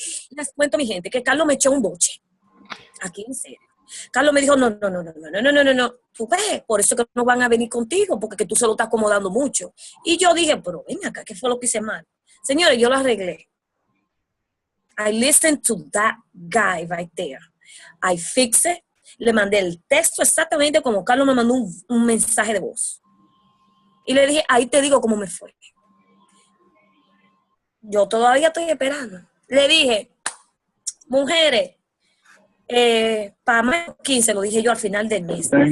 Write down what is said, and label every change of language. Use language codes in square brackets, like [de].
[es] Les cuento, mi gente, que Carlos me echó un boche. Aquí en serio. Carlos me dijo, no. Tú ves, por eso que no van a venir contigo, porque que tú se lo estás acomodando mucho. Y yo dije, pero ven acá, ¿qué fue lo que hice mal? Señores, yo lo arreglé. [en] I listened to that guy right there. I fixed it. [es] Le mandé el texto exactamente como Carlos me mandó un mensaje de voz. Y le dije, ahí te digo cómo me fue. Yo todavía estoy esperando. Le dije, mujeres, para más 15, lo dije yo al final del mes.